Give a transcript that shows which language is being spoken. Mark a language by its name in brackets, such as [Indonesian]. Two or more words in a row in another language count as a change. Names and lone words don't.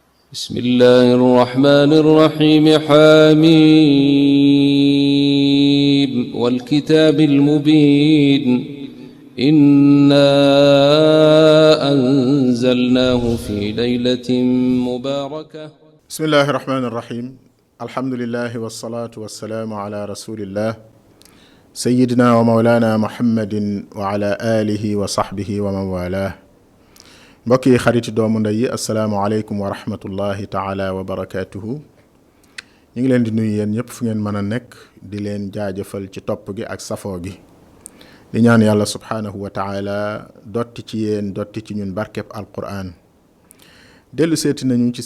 [Arabic] بسم الله الرحمن الرحيم حميم والكتاب المبين إنا أنزلناه في ليلة مباركة بسم الله الرحمن الرحيم الحمد لله والصلاة والسلام على رسول الله سيدنا ومولانا محمد وعلى آله وصحبه ومن والاه [Wolof] mbokk yi xarit doomu ndey yi [Arabic] السلام عليكم ورحمة الله تعالى وبركاته [Wolof] ñu ngi leen di nuyu yéen ñëpp fu ngeen mën a nekk di leen jaajëfal ci topp gi ak safoo gi di ñaan yàlla [Arabic] سبحانه وتعالى [Wolof] dotti ci yéen dotti ci ñun barkeb alquran dellu seeti nañu ci